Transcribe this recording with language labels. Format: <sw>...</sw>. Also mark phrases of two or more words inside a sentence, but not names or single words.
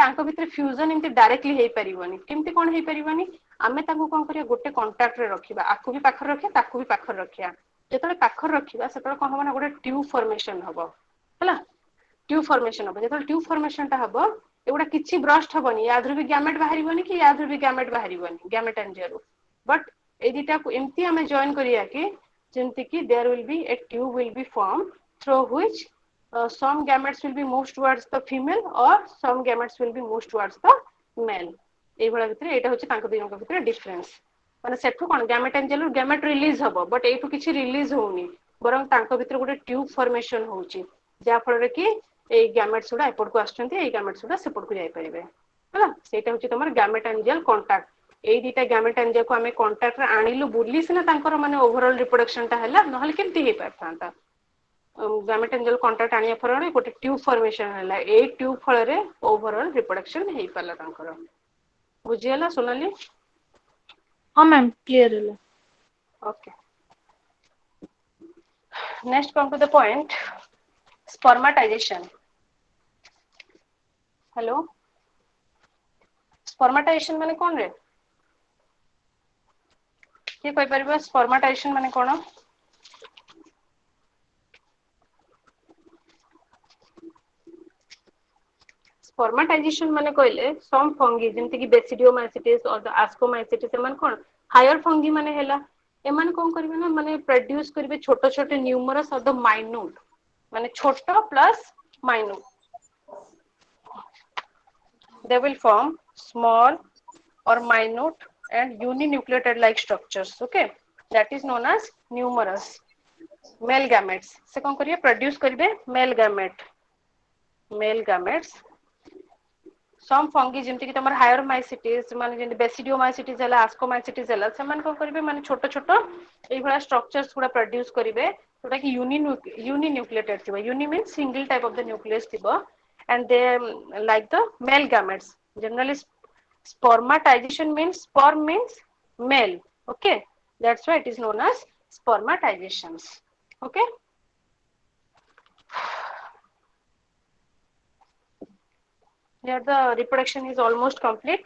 <or>ତାଙ୍କ ଭିତରେ ଫ୍ୟୁଜନ ଏମିତି ଡାଇରେକ୍ଟଲି ହେଇପାରିବନି କେମିତି କଣ ହେଇପାରିବନି ଆମେ ତାଙ୍କୁ କଣ କରିବା ଗୋଟେ କଣ୍ଟାକ୍ଟରେ ରଖିବା ଆକୁ ବି ପାଖରେ ରଖିବା ତାକୁ ବି ପାଖରେ ରଖିବା ଯେତେବେଳେ ପାଖରେ ରଖିବା ସେତେବେଳେ କଣ ହବ ନା ଗୋଟେ</or> <en>tube formation</en> <or>ହବ ହେଲା</or> <en>tube formation</en> <or>ହବ ଯେତେବେଳେ</or> <en>tube formation</en> <or>ଟା ହବ ଏଗୁଡା କିଛି ବ୍ରଷ୍ଟ ହବନି ୟା ଦେହରୁ ବି ଗ୍ୟାମେଟ ବାହାରିବନି କି ୟା ଦେହରୁ ବି ଗ୍ୟାମେଟ ବାହାରିବନି ଗ୍ୟାମେଟାଞ୍ଜିଆରୁ ବଟ୍ ଏଇ ଦିଟାକୁ ଏମିତି ଆମେ ଜଏନ କରିବା କି ଯେମିତି କି</or> <en>there will be a tube will be formed through which some gametes will be moved towards the female or some gametes will be moved towards the male</en> <or>ଏଇଭଳିଆ ଭିତରେ ଏଇଟା ହଉଛି ତାଙ୍କ ଦିଜଣଙ୍କ ଭିତରେ ଡିଫରେନ୍ସ ମାନେ ସେଠୁ କଣ ଗ୍ୟାମେଟାଞ୍ଜିଆଲରୁ ଗ୍ୟାମେଟ ରିଲିଜ ହବ ବଟ୍ ଏଇଠୁ କିଛି ରିଲିଜ ହଉନି ବରଂ ତାଙ୍କ ଭିତରେ ଗୋଟେ</or> <en>tube formation</en> <or>ହଉଛି ଯାହା ଫଳରେ କି ଏଇ ଗ୍ୟାମେଟ୍ସ ଗୁଡା ଏପଟକୁ ଆସୁଛନ୍ତି ଏଇ ଗ୍ୟାମେଟ୍ସ ଗୁଡା ସେପଟକୁ ଯାଇପାରିବେ ହେଲା ସେଇଟା ହଉଛି ତମର</or> <en>gametangial contact</en> <or>ଏଇ ଦିଟା ଗ୍ୟାମେଟାଞ୍ଜିଆକୁ ଆମେ କଣ୍ଟାକ୍ଟରେ ଆଣିଲୁ ବୋଲି ସିନା ତାଙ୍କର ମାନେ</or> <en>overall reproduction</en> <or>ଟା ହେଲା ନହେଲେ କେମିତି ହେଇପାରିଥାନ୍ତା</or> <en>gametangial contact</en> <or>ଆଣିବା ଫଳରେ ଗୋଟେ</or> <en>tube formation</en> <or>ହେଲା ଏଇ ଟ୍ୟୁବ ଫଳରେ</or> <en>overall reproduction</en> <or>ହେଇପାରିଲା ତାଙ୍କର ବୁଝିହେଲା ସୋନାଲି ହଁ ମ୍ୟାମ୍ କ୍ଲିୟର ହେଲା।</or> <en>Okay. Next come to the point spermatization. Hello. Spermatization</en> <or>ମାନେ କଣ ରେ? କିଏ କହିପାରିବ spermatization ମାନେ କଣ? Spermatization ମାନେ କହିଲେ</or> <en>some fungi</en> <or>ଯେମିତି କି</or> <en>Basidiomycetes or the Ascomycetes</en> <or>ସେମାନେ କଣ</or> <en>higher fungi</en> <or>ମାନେ ହେଲା ଏମାନେ କଣ କରିବେ ନା ମାନେ produce କରିବେ ଛୋଟ ଛୋଟ</or> <en>numerous of the minute</en> <or>ମାନେ ଛୋଟ</or> <en>plus minute they will form small or minute and uninucleated like structures okay that is known as numerous male gametes</en> <or>ସେ କଣ କରିବେ</or> <en>produce କରିବେ male gametes some fungi</en> <or>ଯେମିତି କି ତମର</or> <en>higher mycetes</en> <or>ମାନେ ଯେମିତି ବେସିଡିଓମାଇସିଟିସ୍ ହେଲା ଆସ୍କୋମାଇସିଟିସ୍ ହେଲା ସେମାନେ କଣ କରିବେ ମାନେ ଛୋଟ ଛୋଟ ଏଇଭଳିଆ ଷ୍ଟ୍ରକ୍ଚର୍ସ ଗୁଡା ପ୍ରଡ୍ୟୁସ କରିବେ ଯୋଉଟା କି ୟୁନିନ୍ୟୁକ୍ଲିଏଟେଡ୍ ଥିବ</or> <en>uni means single type of the nucleus</en> <or>ଥିବ</or> <en>and they like the male gametes generally spermatization means sperm means male okay that's why it is known as spermatizations okay here the reproduction is almost complete.</en>